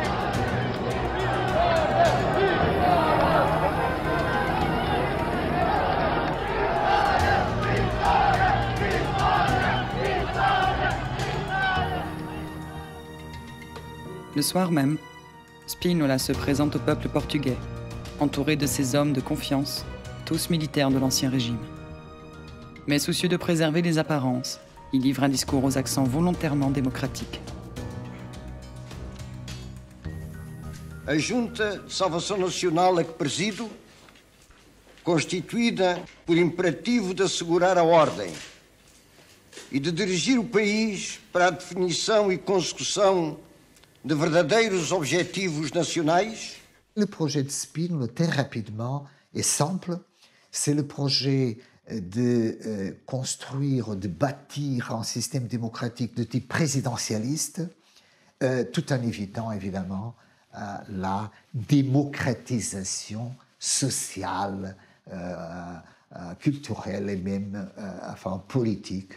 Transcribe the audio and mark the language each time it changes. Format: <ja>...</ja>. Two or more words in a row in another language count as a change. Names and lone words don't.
<fr>Le soir même, Spínola se présente au peuple portugais, entouré de ses hommes de confiance, tous militaires de l'Ancien Régime. Mais soucieux de préserver les apparences, il livre un discours aux accents volontairement démocratiques.</fr> <pt>A Junta de Salvação Nacional a que presido, constituída por imperativo de assegurar a ordem e de dirigir o país para a definição e consecução de verdadeiros objetivos nacionais.</pt> <fr>Le projet de Spínola, très rapidement et simple, c'est le projet de construire, de bâtir un système démocratique de type présidentialiste, tout en évitant évidemment la démocratisation sociale, culturelle et même politique.</fr>